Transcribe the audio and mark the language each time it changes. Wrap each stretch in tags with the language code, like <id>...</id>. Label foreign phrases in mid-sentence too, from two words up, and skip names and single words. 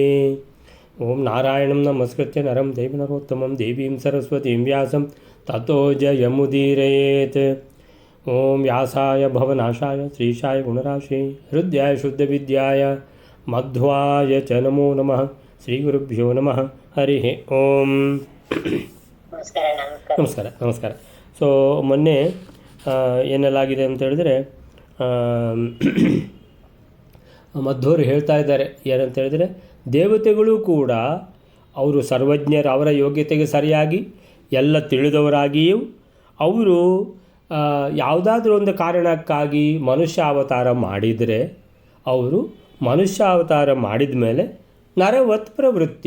<sa>ओं नारायणं नमस्कृत्य नरं चैव नरोत्तमं देवीं सरस्वतीं व्यासं ततो जयमुदीरयेत्। ओं व्यासाय भवनाशाय श्रीशाय गुणराशे हृदयाय शुद्धविद्याय मध्वाय च नमो नमः। श्रीगुरुभ्यो नमः। हरिः ओಂ।</sa> <kn>ನಮಸ್ಕಾರ ನಮಸ್ಕಾರ. ಸೊ ಮೊನ್ನೆ ಏನೆಲ್ಲಾಗಿದೆ ಅಂತ ಹೇಳಿದ್ರೆ ಮಧ್ವರು ಹೇಳ್ತಾ ಇದ್ದಾರೆ ಏನಂತ ಹೇಳಿದ್ರೆ, ದೇವತೆಗಳು ಕೂಡ ಅವರು ಸರ್ವಜ್ಞರು, ಅವರ ಯೋಗ್ಯತೆಗೆ ಸರಿಯಾಗಿ ಎಲ್ಲ ತಿಳಿದವರಾಗಿಯೂ ಅವರು ಯಾವುದಾದ್ರೂ ಒಂದು ಕಾರಣಕ್ಕಾಗಿ ಮನುಷ್ಯ ಅವತಾರ ಮಾಡಿದರೆ ಅವರು ಮನುಷ್ಯ ಅವತಾರ ಮಾಡಿದ ಮೇಲೆ</kn> <sa>ನರವತ್ ಪ್ರವೃತ್ತಿ.</sa>